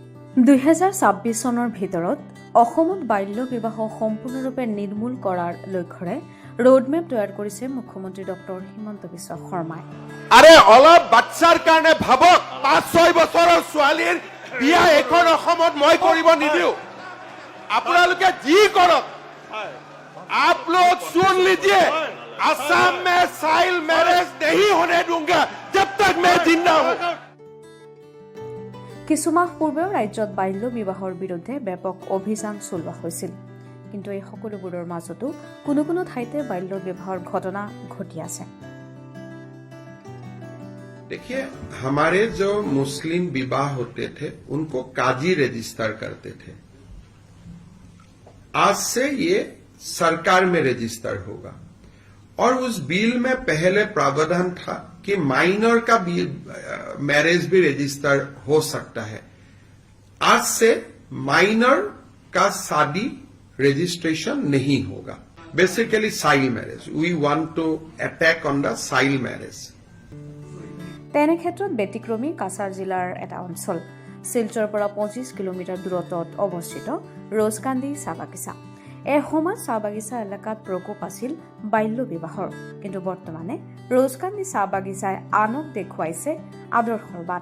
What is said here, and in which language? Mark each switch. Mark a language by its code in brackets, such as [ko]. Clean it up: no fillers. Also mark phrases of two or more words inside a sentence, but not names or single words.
[as] 2026 চনৰ ভিতৰত অসমত বাল্য বিবাহ সম্পূৰ্ণৰূপে নিৰ্মূল কৰাৰ লক্ষ্যৰে ৰোডমেপ তৈয়াৰ কৰিছে মুখ্যমন্ত্ৰী ডক্টৰ হিমন্ত বিশ্ব শৰ্মাই। আৰে অলপ বাচ্চাৰ কাৰণে ভাবক, 5-6 বছৰৰ ছোৱালীৰ বিয়া এখন অসমত মই কৰিব নিদিও। আপোনালোকে যি কৰক, [hi] आप लोग सुन लीजिए, असम में [en] child marriage [hi] नहीं होने दूंगा जब तक मैं जिंदा हूं। [as] কিছুমাহ পূৰ্বেও ৰাজ্যত বাল্য বিবাহৰ বিৰুদ্ধে ব্যাপক অভিযান চলোৱা হৈছিল, কিন্তু এই সকলোবোৰৰ মাজতো কোনো কোনো ঠাইতে বাল্য বিবাহৰ ঘটনা ঘটি আছে। [hi] देखिए, हमारे जो मुस्लिम विवाह होते थे उनको काजी रजिस्टर करते थे। आज से ये सरकार में रजिस्टर होगा और उस बिल में पहले प्रावधान था कि माइनर का मैरिज भी रजिस्टर हो सकता है। आज से माइनर का शादी रजिस्ट्रेशन नहीं होगा। [en] basically child marriage, we want to attack on the child marriage. [as] তেনে ক্ষেত্ৰত ব্যতিক্ৰমী কাছাৰ জিলাৰ এটা অঞ্চল শিলচৰৰ পৰা 25 কিলোমিটাৰ দূৰত্বত অৱস্থিত ৰজকান্দি চাহ বাগিচা। এসময়ত চাহ বাগিচা এলেকাত প্ৰকোপ আছিল বাল্য বিবাহৰ, কিন্তু বৰ্তমানে ৰজকান্দি চাহ বাগিচাই আনক দেখুৱাইছে আদৰ্শৰ বাট।